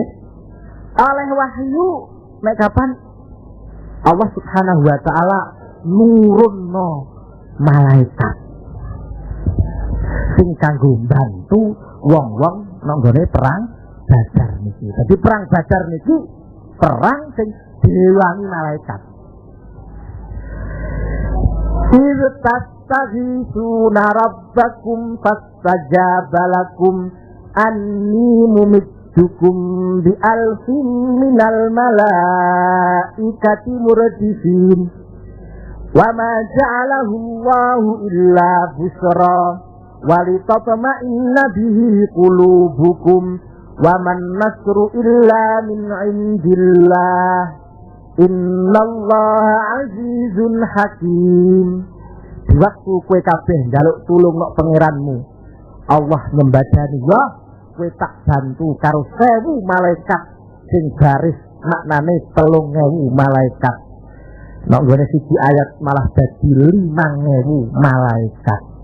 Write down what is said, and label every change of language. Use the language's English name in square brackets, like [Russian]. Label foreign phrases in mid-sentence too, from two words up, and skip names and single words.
[Javanese] Oleh wahyu nek kapan Allah [Arabic] سبحانه وتعالى [Javanese] nurunno malaikat sing kanggo bantu wong-wong nang gone perang Badar niki. Dadi perang Badar niki perang sing diwangi malaikat. [Arabic] تستغيثون ربكم فاستجاب لكم أني ممدكم ب ألف من الملائكة مردفين وما جعله الله إلا بشرى ولتطمئن به قلوبكم وما النصر إلا من عند الله إن الله عزيز حكيم. [Javanese] Di waktu kowe kabeh njaluk tulung nok pangeranmu, Allah membadani ya kowe tak bantu karo 1000 malaikat sing garis maknane 3000 malaikat. Nek ngene siji ayat malah dadi 5000 malaikat.